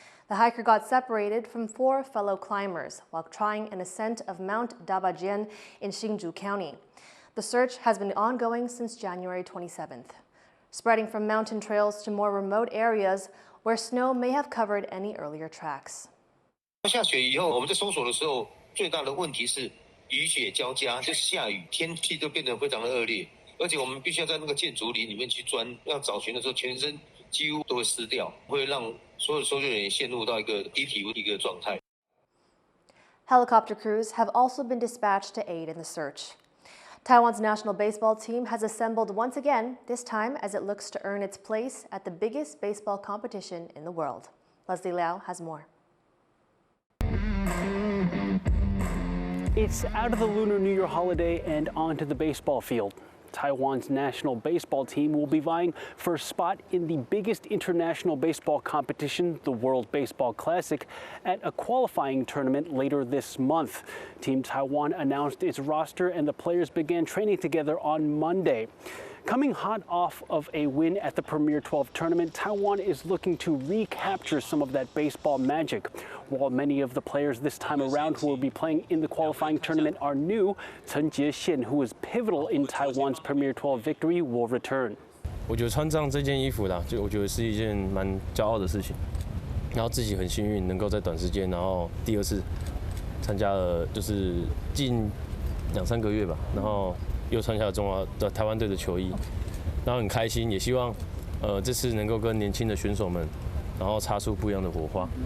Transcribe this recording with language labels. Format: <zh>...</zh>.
<en>The hiker got separated from 4 fellow climbers while trying an ascent of Mount Dabajian in Hsinchu County. The search has been ongoing since January 27th, spreading from mountain trails to more remote areas where snow may have covered any earlier tracks.</en> <zh>下雪以后，我们在搜索的时候，最大的问题是雨雪交加，就是下雨，天气都变得非常的恶劣，而且我们必须要在那个建竹林里面去钻，要找寻的时候，全身几乎都会湿掉，会让所有搜救人员陷入到一个低体温的一个状态。</zh> <en>Helicopter crews have also been dispatched to aid in the search. Taiwan's national baseball team has assembled once again, this time as it looks to earn its place at the biggest baseball competition in the world. Leslie Liao has more. It's out of the Lunar New Year holiday and onto the baseball field. Taiwan's national baseball team will be vying for a spot in the biggest international baseball competition, the World Baseball Classic, at a qualifying tournament later this month. Team Taiwan announced its roster and the players began training together on Monday. Coming hot off of a win at the Premier 12 tournament, Taiwan is looking to recapture some of that baseball magic. While many of the players this time around who will be playing in the qualifying tournament are new, Chen Jiexian, who was pivotal in Taiwan's Premier 12 victory, will return.</en> <zh>我觉得穿上这件衣服啦，就我觉得是一件蛮骄傲的事情。然后自己很幸运能够在短时间，然后第2次参加了，就是近2、3个月吧，然后又穿下了台湾队的球衣，然后很开心，也希望这次能够跟年轻的选手们，然后擦出不一样的火花。</zh>